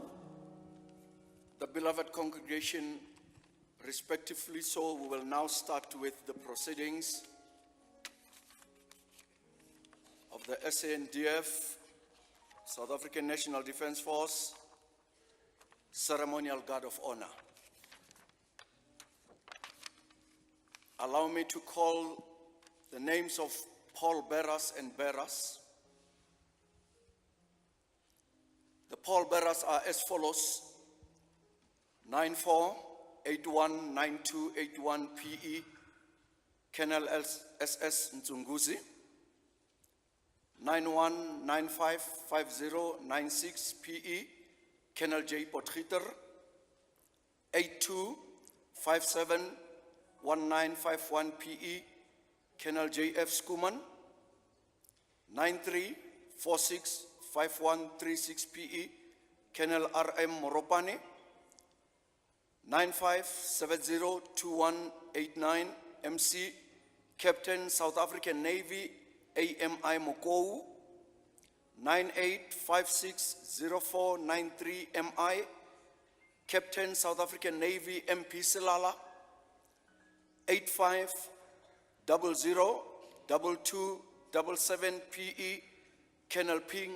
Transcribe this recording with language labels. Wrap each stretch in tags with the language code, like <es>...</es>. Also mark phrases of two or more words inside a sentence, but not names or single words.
<en>The beloved congregation, respectively so, we will now start with the proceedings of the SANDF, South African National Defence Force, Ceremonial Guard of Honor. Allow me to call the names of pallbearers and bearers. The pallbearers are as follows: 94819281 PE, Colonel SS Nzunguzi; 91955096 PE, Colonel J. Potgieter; 82571951 PE, Colonel J.F. Skuman; 93465136 PE, Colonel R.M. Moropane; 95702189 MC, Captain South African Navy AMI Mokgoro; 98560493 MI, Captain South African Navy MP Silala; 85002277 PE, Colonel P.</en>